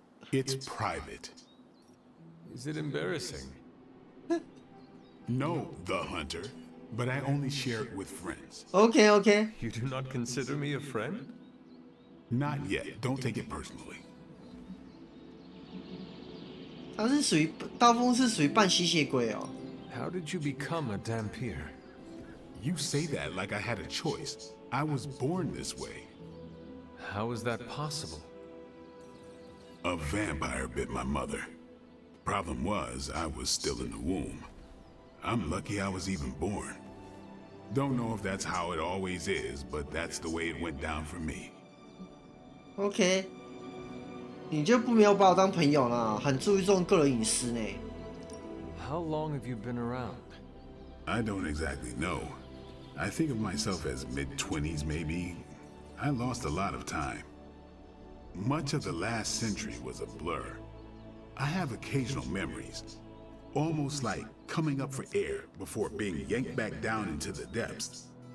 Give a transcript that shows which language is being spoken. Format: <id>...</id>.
<en>It's private. Is it embarrassing? No, the Hunter, but I only share it with friends. OK。 You do not consider me a friend? Not yet. Don't take it personally.</en> <zh>他是属于刀锋是属于半吸血鬼哦。</zh> <en>How did you become a Dampier? You say that like I had a choice. I was born this way. How is that possible? A vampire bit my mother. Problem was, I was still in the womb. I'm lucky I was even born. Don't know if that's how it always is, but that's the way it went down for me.</en> <zh>OK， 你就没有把我当朋友啦，很注重个人隐私呢。</zh> <en>How long have you been around? I don't exactly know. I think of myself as mid-20s, maybe. I lost a lot of time. Much of the last century was a blur. I have occasional memories, almost like coming up for air before being yanked back down into the depths.</en>